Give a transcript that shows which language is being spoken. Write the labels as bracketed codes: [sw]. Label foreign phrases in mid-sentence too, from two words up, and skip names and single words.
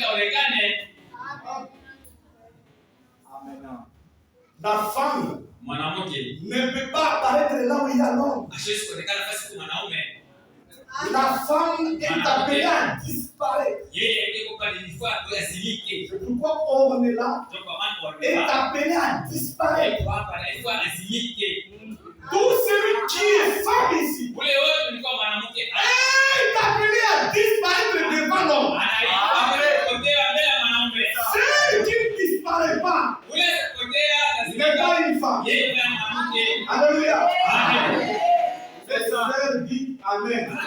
[sw] ionekane. [fr] Amen. La femme [sw] Mwanamke [fr] ne peut pas apparaître là où il y a l'homme. [sw] hasiwezi kuonekana nafasi kwa mwanaume. [fr] La femme est appelée à disparaître. [sw] Yeye yuko pale ilifaa azimike. [fr] C'est pourquoi on est là. [sw] Ndio kwa maana [fr] Est appelé à disparaître. [sw] hapa ilifaa azimike. [fr] Tout celui qui est femme ici [sw] Ule wewe ulikuwa mwanamke [fr] est appelé à disparaître devant l'homme. Celui qui ne disparaît pas n'est pas une femme. Alléluia. C'est ça. Dit Amen.